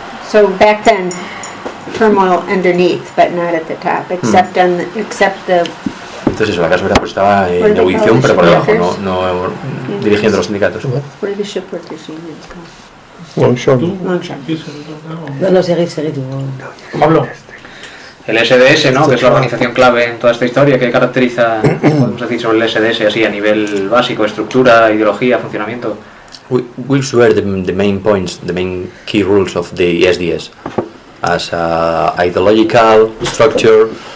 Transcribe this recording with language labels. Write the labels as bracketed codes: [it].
[en] So back then, turmoil underneath, but not at the top, except mm-hmm. Except the. [es] Entonces eso, la casa pues estaba en ebullición, pero por debajo, no dirigiendo los sindicatos. ¿Por qué [en] ship workers unions? Longshore. [es] No, seguí tú. Pablo. El SDS, ¿no? Que es la organización clave en toda esta historia, que caracteriza, podemos decir, sobre el SDS así a nivel básico, estructura, ideología, funcionamiento. [en] Which were the main points, the main key rules of the SDS as a ideological structure?